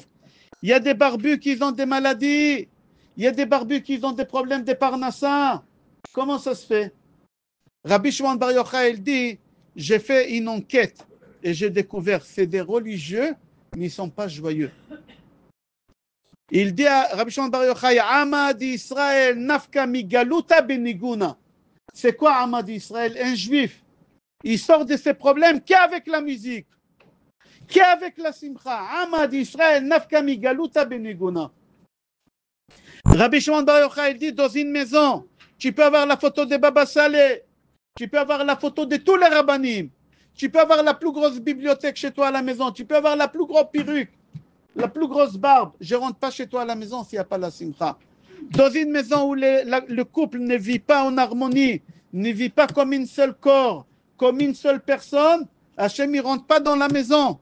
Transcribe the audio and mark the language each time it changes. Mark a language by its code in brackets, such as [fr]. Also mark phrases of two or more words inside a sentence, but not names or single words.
[fr] Il y a des barbus qui ont des maladies. Il y a des barbus qui ont des problèmes de parnassa. Comment ça se fait? Rabbi Shimon Bar Yochai dit, j'ai fait une enquête et j'ai découvert c'est des religieux, mais ils ne sont pas joyeux. Il dit à Rabbi Shimon Bar Yochai, [arc] עמא דישראל נפקא מגלותא בניגונא. [fr] C'est quoi [arc] עמא דישראל? [fr] Un juif. Il sort de ses problèmes qu'avec la musique, qu'avec la simcha. [arc] עמא דישראל נפקא מגלותא בניגונא. [fr] Rabbi Shimon Bar Yochai dit dans une maison, tu peux avoir la photo de Baba Saleh, tu peux avoir la photo de tous les rabbanim, tu peux avoir la plus grosse bibliothèque chez toi à la maison, tu peux avoir la plus grosse perruque, la plus grosse barbe. Je ne rentre pas chez toi à la maison s'il n'y a pas la simcha. Dans une maison où le couple ne vit pas en harmonie, ne vit pas comme une seule corps, comme une seule personne, Hachem ne rentre pas dans la maison.